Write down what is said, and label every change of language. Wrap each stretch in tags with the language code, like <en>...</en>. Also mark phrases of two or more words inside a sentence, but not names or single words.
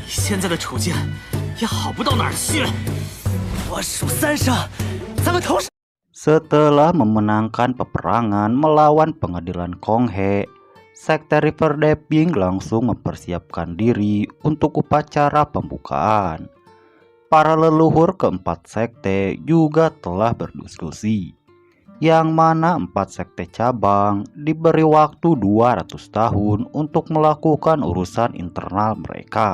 <zh>现在的处境也好不到哪儿去。我数3声，咱们同时。</zh> <id>Setelah memenangkan peperangan melawan pengadilan Konghe, Sekte River Deeping langsung mempersiapkan diri untuk upacara pembukaan. Para leluhur keempat sekte juga telah berdiskusi, yang mana 4 sekte cabang diberi waktu 200 tahun untuk melakukan urusan internal mereka.</id>